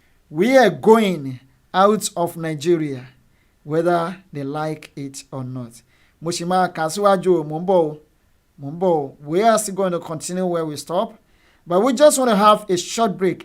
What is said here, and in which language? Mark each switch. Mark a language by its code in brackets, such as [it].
[en] We are going out of Nigeria whether they like it or not. [yo] Mo ṣì máa kà síwájú mo ń bọ̀. [en] We are still going to continue where we stop, but we just want to have a short break.